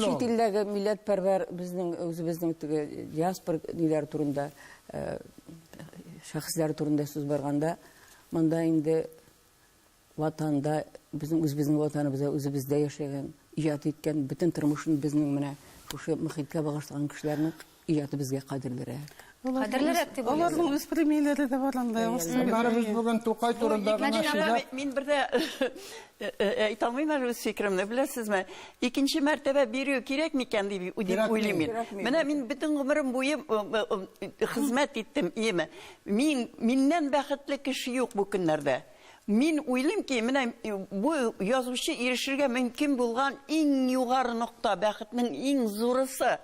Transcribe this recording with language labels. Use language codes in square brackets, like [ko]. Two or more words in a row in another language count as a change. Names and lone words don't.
[tt] Чит илләргә милләтпәрвәр безнең үзебезнең диаспора ниләр турында, шәхесләр турында сүз барганда, монда инде ватанда безнең ватаныбызда үзебездә яшәгән, иҗат иткән бөтен тормышын безнең менә шушы мөхиткә багышлаган кешеләрнең иҗаты безгә кадерлерәк. Кадерлерәк дип уйлыйм. Аларның үз премияләре дә бар анда. Biz bugün Tokay turunda gına şeyler... Мин бердә әйтә алмыйм әле үз фикеремне, беләсезме? Икенче мәртәбә бирү кирәк микән дип уйлыйм мин. Менә мин бөтен гомерем буе хезмәт иттем, иеме? Миннән бәхетле кеше юк бу көннәрдә. Мин уйлыйм ки, менә бу язучы ирешергә мөмкин булган иң югары нокта, бәхетнең иң зурысы.